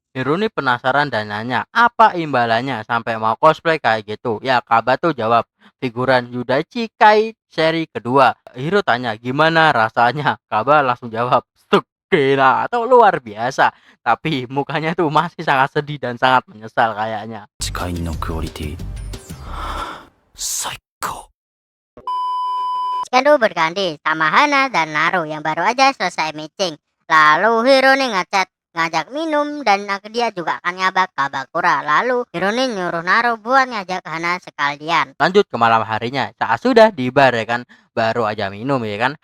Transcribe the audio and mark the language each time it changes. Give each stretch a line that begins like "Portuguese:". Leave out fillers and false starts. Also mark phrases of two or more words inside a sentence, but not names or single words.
Indonesian: Hiro nih penasaran dan nanya, apa imbalannya sampai mau cosplay kayak gitu? Ya, Kaba tuh jawab, figuran Yudaichi Kai seri kedua. Hiro tanya, gimana rasanya? Kaba langsung jawab, stuk gila atau luar biasa. Tapi mukanya tuh masih sangat sedih dan sangat menyesal kayaknya.
Japanese: 誓いのクオリティ最高
Indonesian: Sekarang berganti sama Hana dan Naru yang baru aja selesai meeting. Lalu Hiro nih ngajak minum dan dia juga akan ngabak Kabakura. Lalu Hiro nih nyuruh Naru buat ngajak Hana sekalian. Lanjut ke malam harinya, saat sudah di bar ya kan, baru aja minum ya kan.